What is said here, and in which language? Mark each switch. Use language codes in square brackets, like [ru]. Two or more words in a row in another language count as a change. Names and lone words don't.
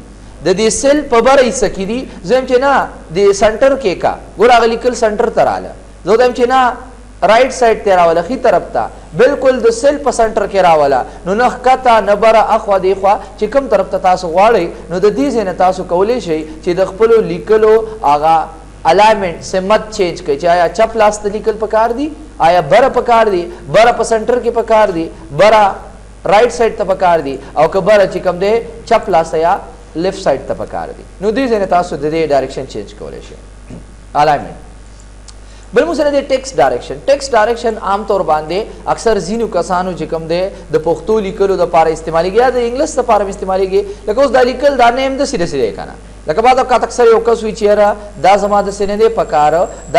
[ps] د دې سیل په بره حصه کې دي زه وایم چې نه د سنټر کې کا ګوره هغه لیکل سنټر ته راغله زه وایم چې نه [en] right side [ps] ته راوله ښي طرف ته بالکل د سیل په سنټر کې راوله نو نه ښکته نه بره اخوا دېخوا چې کوم طرف ته تاسو غواړئ نو د دې ځای نه تاسو کولی شئ چې د خپلو لیکلو هغه الاینمنټ سمت چینج کړئ چې آیا چپ لاس ته لیکل پکار دي آیا بره پکار دي بره په سنټر کې پکار دي بره [en] right side [ps] ته پکار دي او که بره چې کوم دی چپ لاس یا [en] left side [ps] ته پکار دي نو دې ځای نه تاسو د دې [en] direction change [ps] کولی شئ الاینمنټ بل موږ سره دی [en] text direction [ps] عام طور باندې اکثر ځینو کسانو چې کوم دی د پښتو لیکلو دپاره استعمالیږي یا د انګلیس دپاره هم استعمالیږي لکه اوس دا لیکل دا نیم داسې داسې دی که نه لکه بعض اوقات اکثر یو کس وایي چې یاره دا زما داسې نه دی پکار دا